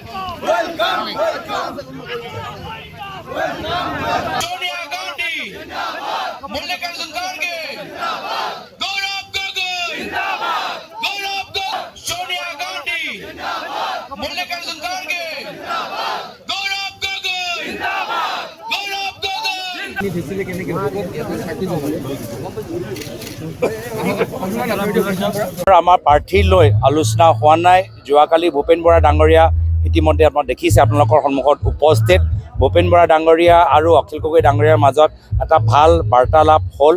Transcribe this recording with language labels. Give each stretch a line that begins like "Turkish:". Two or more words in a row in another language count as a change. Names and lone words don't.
Assamese: सोनिया गांधी मल्लिकार्जुन खड़गे गौरव गोगोई गौरव सोनिया गांधी मल्लिकार्जुन खड़गे गौरव गोगोई गौरव गोगोई দিছিলে কেনেকৈ চাকি দিব আমাৰ প্ৰাৰ্থী লৈ আলোচনা হোৱা নাই। যোৱাকালি ভূপেন বৰা ডাঙৰীয়া ইতিমধ্যে আপোনাক দেখিছে আপোনালোকৰ সন্মুখত উপস্থিত। ভূপেন বৰা ডাঙৰীয়া আৰু অখিল গগৈ ডাঙৰীয়াৰ মাজত এটা ভাল বাৰ্তালাপ হ'ল।